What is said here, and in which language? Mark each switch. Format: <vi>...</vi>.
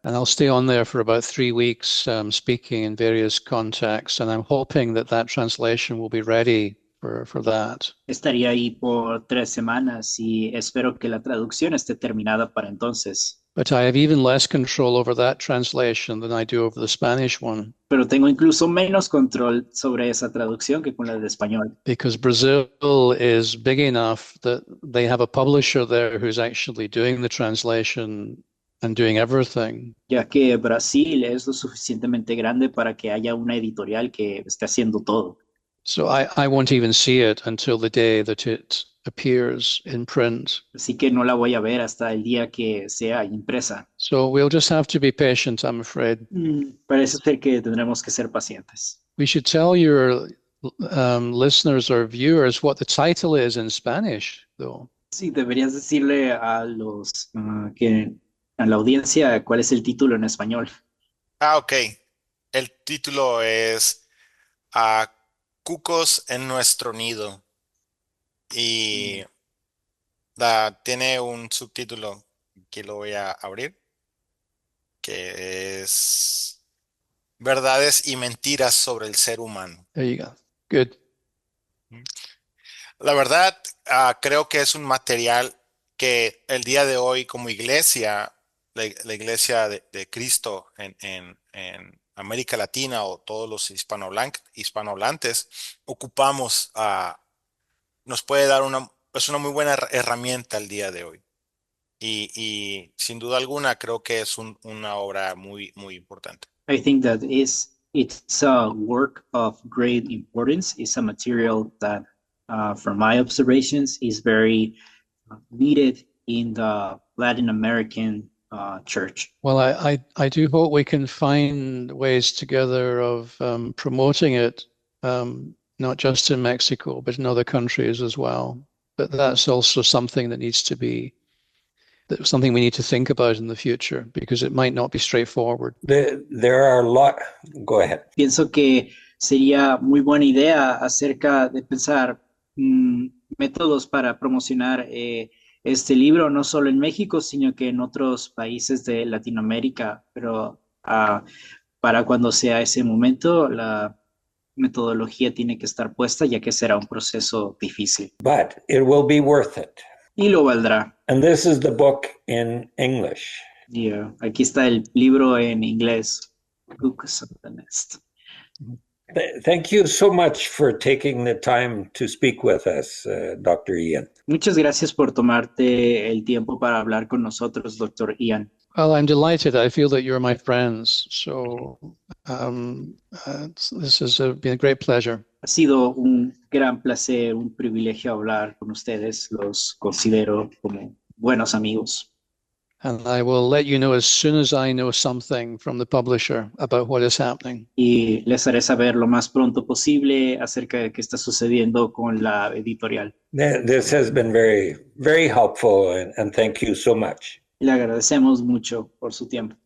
<en>And I'll stay on there for about 3 weeks, speaking in various contexts. And I'm hoping that that translation will be ready for that.</en> <es>Estaría ahí por 3 semanas y espero que la traducción esté terminada para entonces.</es> <en>But I have even less control over that translation than I do over the Spanish one,</en> <es>Pero tengo incluso menos control sobre esa traducción que con la de español,</es> <en>because Brazil is big enough that they have a publisher there who's actually doing the translation and doing everything.</en> <es>ya que Brasil es lo suficientemente grande para que haya una editorial que esté haciendo todo.</es> <en>So I won't even see it until the day that it appears in print.</en> <es>Así que no la voy a ver hasta el día que sea impresa.</es> <en>So we'll just have to be patient, I'm afraid.</en> <es>Parece ser que tendremos que ser pacientes.</es> <en>We should tell your listeners or viewers what the title is in Spanish, though.</en> <es>Sí, deberías decirle a la audiencia cuál es el título en español.</es> <en>Ok.</en> <es>El título es Cucos en nuestro nido. Y tiene un subtítulo que lo voy a abrir, que es Verdades y mentiras sobre el ser humano.</es> <en>There you go. Good.</en> <es>La verdad, creo que es un material que el día de hoy como iglesia, la iglesia de Cristo en América Latina o todos los hispanohablantes ocupamos, nos puede dar es una muy buena herramienta el día de hoy. Y sin duda alguna creo que es una obra muy, muy importante.</es> <en>I think that it's a work of great importance. It's a material that, from my observations, is very needed in the Latin American church. Well, I do hope we can find ways together of promoting it, not just in Mexico, but in other countries as well. But that's also something that needs to be, that's something we need to think about in the future, because it might not be straightforward. There are a lot. Go ahead.</en> <es>Pienso que sería muy buena idea acerca de pensar métodos para promocionar este libro, no solo en México, sino que en otros países de Latinoamérica, pero para cuando sea ese momento, la metodología tiene que estar puesta, ya que será un proceso difícil.</es> <en>But it will be worth it.</en> <es>Y lo valdrá.</es> <en>And this is the book in English.</en> <es>Aquí está el libro en inglés.</es> <en>Lucas of the Nest. Thank you so much for taking the time to speak with us, Dr. Ian.</en> <es>Muchas gracias por tomarte el tiempo para hablar con nosotros, Dr. Ian.</es> <en>Well, I'm delighted. I feel that you're my friends. So this has been a great pleasure.</en> <es>Ha sido un gran placer, un privilegio hablar con ustedes. Los considero como buenos amigos.</es> <en>And I will let you know as soon as I know something from the publisher about what is happening.</en> <es>Y les haré saber lo más pronto posible acerca de qué está sucediendo con la editorial.</es> <en>This has been very, very helpful, and thank you so much.</en> <es>Le agradecemos mucho por su tiempo.</es>